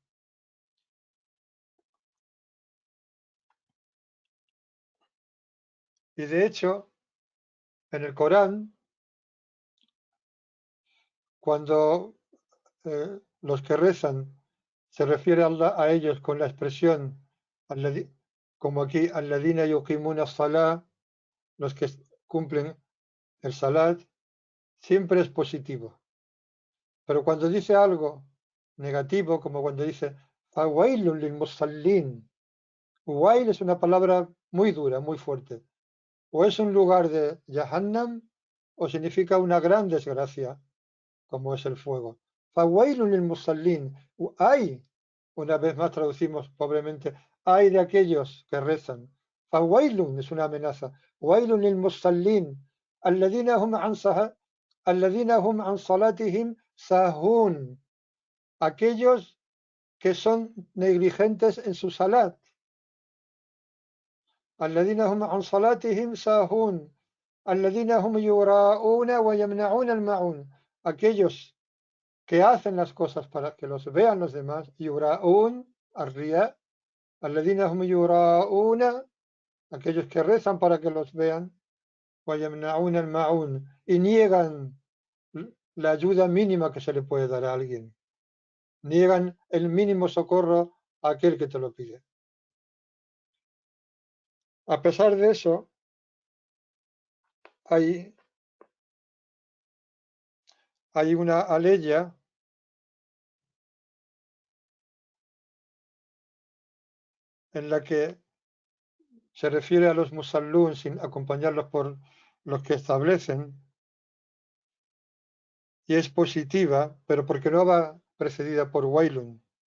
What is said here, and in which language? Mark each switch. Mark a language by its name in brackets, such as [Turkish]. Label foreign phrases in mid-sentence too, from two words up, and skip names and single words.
[Spanish] Y de hecho, en el Corán, cuando los que rezan se refiere a ellos con la expresión, como aquí, [Arabic] الذين يقيمون الصلاة, [Spanish] los que cumplen el salat, siempre es positivo. Pero cuando dice algo negativo, como cuando dice [Arabic] فويل للمصلين, [Spanish] wail es una palabra muy dura, muy fuerte. O es un lugar de Jahannam o significa una gran desgracia, como es el fuego. [Arabic] فويل للمصلين, [Spanish] hay, una vez más traducimos pobremente, hay de aquellos que rezan. Fawailun es una amenaza. [Arabic] ويل للمصلين الذين هم عن الذين هم عن صلاتهم ساهون, [Spanish] aquellos que son negligentes en su salat. [Arabic] الذين هم عن صلاتهم ساهون الذين هم يراءون ويمنعون الماعون, [Spanish] aquellos que hacen las cosas para que los vean los demás, [Arabic] يراءون الرياء الذين هم يراءون, [Spanish] aquellos que rezan para que los vean, [Arabic] ويمنعون الماعون, [Spanish] y niegan la ayuda mínima que se le puede dar a alguien. Niegan el mínimo socorro a aquel que te lo pide. A pesar de eso, hay una aleya en la que se refiere a los musallún sin acompañarlos por los que establecen, y es positiva, pero porque no va precedida por wailun.